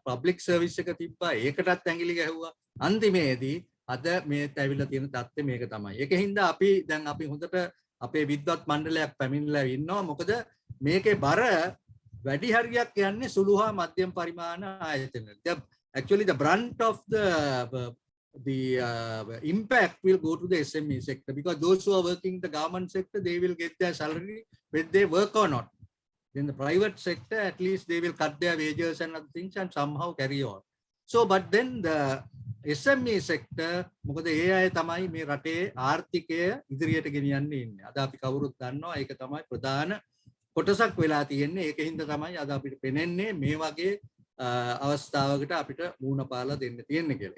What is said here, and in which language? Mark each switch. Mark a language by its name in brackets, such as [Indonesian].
[Sinhala] Public service එක තිබ්බා ඒකටත් ඇඟිලි ගැහුවා. අන්තිමේදී අද මේ ඇවිල්ලා තියෙන தත්ත්වය මේක තමයි. ඒකින්ද අපි දැන් අපි හොඳට අපේ විද්වත් මණ්ඩලයක් පැමිණලා ඉන්නවා. මොකද මේකේ බර වැඩි හරියක් යන්නේ සුළු හා මධ්‍යම පරිමාණ ආයතන. [English] Actually the brunt of the impact will go to the SME sector because those who are working in the government sector they will get their salary whether they work or not. In the private sector at least they will cut their wages and other things and somehow carry on. So but then the SME sector [Sinhala] මොකද ඒ අය තමයි මේ රටේ ආර්ථිකය ඉදිරියට ගෙනියන්නේ ඉන්නේ. අද අපි කවුරුත් දන්නවා ඒක තමයි ප්‍රධාන කොටසක් වෙලා තියෙන්නේ. ඒකින්ද තමයි අද අපිට පෙනෙන්නේ මේ වගේ අවස්ථාවකට අපිට මූණ පාලා දෙන්න තියෙන්නේ කියලා.